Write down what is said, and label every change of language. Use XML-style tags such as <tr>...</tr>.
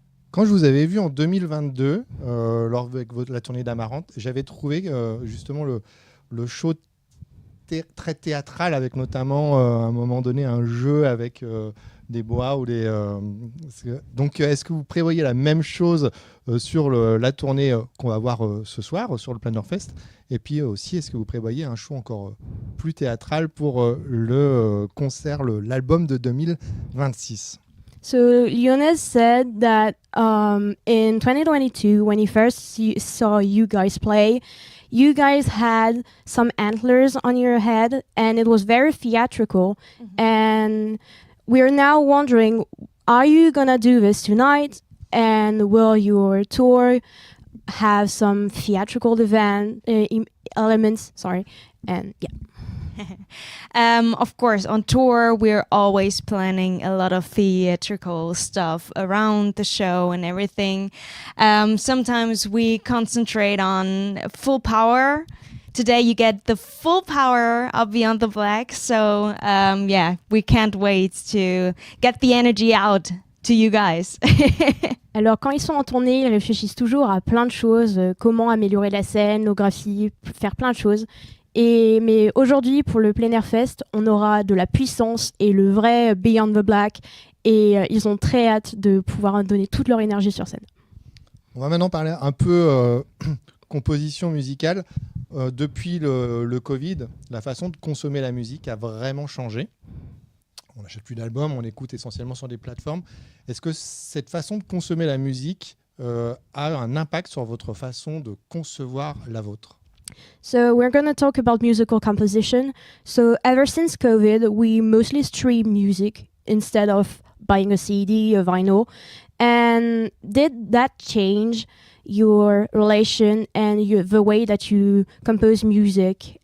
<fr>Quand je vous avais vu en 2022, lors de la tournée d'Amarante, j'avais trouvé justement le show très théâtral, avec notamment à un moment donné un jeu avec des bois ou des. Donc, est-ce que vous prévoyez la même chose sur la tournée qu'on va voir ce soir sur le Planner Fest? Et puis aussi, est-ce que vous prévoyez un show encore plus théâtral pour le concert, l'album de 2026?</fr> <en>So Jonas said that in 2022, when he first saw you guys play, you guys had some antlers on your head, and it was very theatrical. Mm-hmm. And we're now wondering, are you gonna do this tonight? And will your tour have some theatrical elements? Sorry, and yeah. Of course, on tour, we're always planning a lot of theatrical stuff around the show and everything. Sometimes we concentrate on full power. Today you get the full power of Beyond the Black. So we can't wait to get the energy out to you guys.</en> <fr>Alors, quand ils sont en tournée, ils réfléchissent toujours à plein de choses, comment améliorer la scénographie, faire plein de choses. Mais aujourd'hui, pour le Plein Air Fest, on aura de la puissance et le vrai Beyond the Black. Et ils ont très hâte de pouvoir donner toute leur énergie sur scène. On va maintenant parler un peu composition musicale. Depuis le Covid, la façon de consommer la musique a vraiment changé. On n'achète plus d'albums, on écoute essentiellement sur des plateformes. Est-ce que cette façon de consommer la musique a un impact sur votre façon de concevoir la vôtre?</fr> <en>So we're going to talk about musical composition. So ever since COVID, we mostly stream music instead of buying a CD, a vinyl. And did that change your relation and the way that you compose music?</en>